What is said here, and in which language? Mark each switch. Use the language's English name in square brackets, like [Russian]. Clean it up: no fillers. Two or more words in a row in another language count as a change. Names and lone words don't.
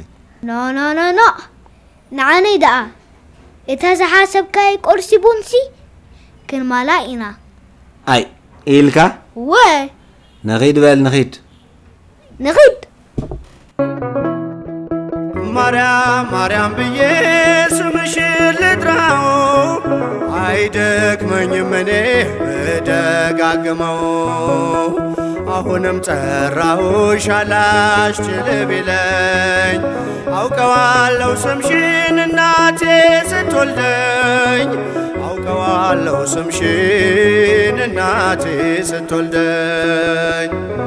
[Tigrinya] ኖ ንዓነይ ደኣ እታ ዝሓሰብካይ ቁርሲ ቡንሲ ክንማላ ኢና ኣይ ኢልካ ወ ንኺድ በል ንኺድ [Amharic] ማርያም ብዬ ስምሽን ልጥራው አይደክመኝም እኔ ብደጋግመው አሁንም ጠራሁሽ አላስችል ቢለኝ አውቀዋለሁ ስምሽን እናቴ ስትወልደኝ አውቀዋለሁ ስምሽን እናቴ ስትወልደኝ